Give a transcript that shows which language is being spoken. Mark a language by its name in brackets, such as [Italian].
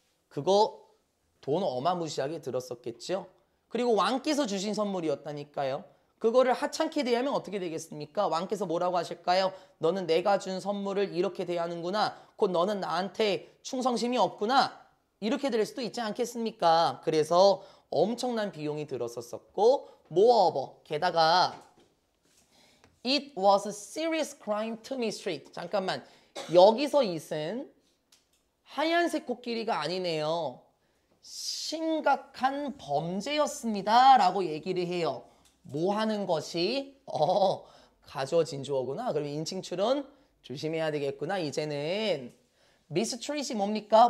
[Korean] 그거 돈 어마무시하게 들었었겠죠? 그리고 왕께서 주신 선물이었다니까요. 그거를 하찮게 대하면 어떻게 되겠습니까? 왕께서 뭐라고 하실까요? 너는 내가 준 선물을 이렇게 대하는구나. 곧 너는 나한테 충성심이 없구나. 이렇게 될 수도 있지 않겠습니까? 그래서 엄청난 비용이 들었었고 [English] moreover [Korean] 게다가 [English] It was a serious crime to mistreat. [Korean] 잠깐만 여기서 it은 하얀색 코끼리가 아니네요. 심각한 범죄였습니다 라고 얘기를 해요. 뭐 하는 것이? 가주어진 주어구나. 그럼 인칭 출은 조심해야 되겠구나. 이제는 mistreat이 뭡니까?